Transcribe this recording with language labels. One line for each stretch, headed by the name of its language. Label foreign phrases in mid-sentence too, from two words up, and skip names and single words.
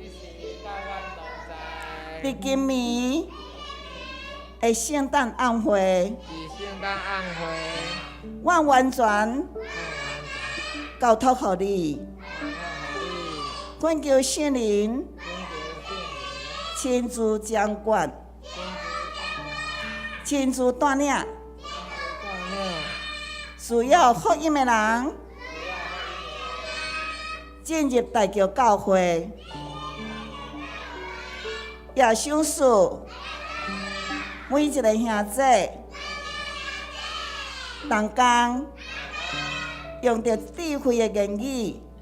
Min Nan Chinese: 伫今年的圣诞晚会，阮完全交托互你，恳求圣灵亲自掌管，亲自带领。需要福音的人进入大桥教会，也想诉每一个兄弟，同工用着智慧的言语